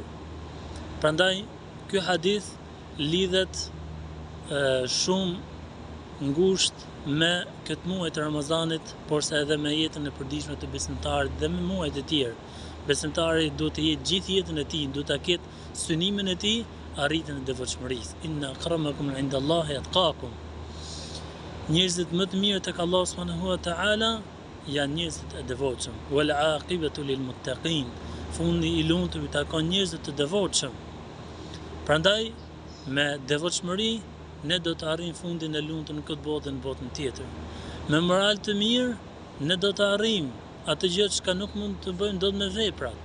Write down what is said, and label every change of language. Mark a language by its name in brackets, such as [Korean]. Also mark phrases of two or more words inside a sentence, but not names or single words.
[Albanian] Prandaj ky hadith lidhet shumë ngushtë me këtë muaj të Ramazanit, por se edhe me jetën e përditshme të besimtarit dhe me muajt e tjerë. Besimtari duhet të jetë gjithë jetën e tij, duhet ta ketë synimin e tij arritjen e devotshmërisë. [Arabic] إن أكرمكم عند الله أتقاكم. [Albanian] Njerëzit më të mirë tek Allah [Arabic] سبحانه وتعالى [Albanian] janë njerëzit e devotshëm. [Arabic] والعاقبة للمتقين. [Albanian] Fundi i lumtur i takon njerëzit të devotshëm. Prandaj me devotshmëri ne do të arrijmë fundin e lumtur në këtë botë dhe në botën tjetër. Me moral të mirë ne do të arrijmë atë gjë që nuk mund të bëjmë dot me veprat.